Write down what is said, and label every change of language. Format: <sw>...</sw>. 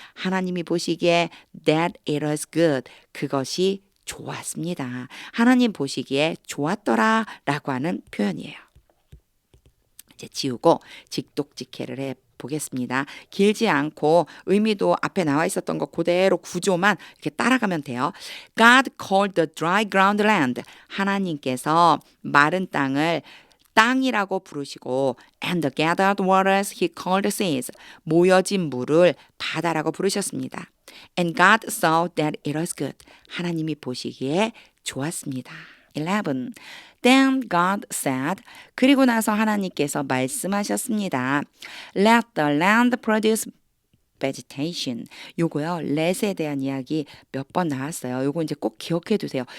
<ko>하나님이 보시기에</ko> <en>that it was good.</en> <ko>그것이 좋았습니다. 하나님 보시기에 좋았더라 라고 하는 표현이에요. 이제 지우고 직독직해를 해 보겠습니다. 길지 않고 의미도 앞에 나와 있었던 거 그대로 구조만 이렇게 따라가면 돼요.</ko> <en>God called the dry ground land.</en> <ko>하나님께서 마른 땅을 땅이라고 부르시고</ko> <en>and the gathered waters he called seas.</en> <ko>모여진 물을 바다라고 부르셨습니다.</ko> <en>And God saw that it was good.</en> <ko>하나님이 보시기에 좋았습니다. 11.</ko> <en>Then God said,</en> <ko>그리고 나서 하나님께서 말씀하셨습니다.</ko> <en>Let the land produce vegetation.</en> <ko>요거요, let에 대한 이야기 몇 번 나왔어요. 요거 이제 꼭 기억해 두세요.</ko>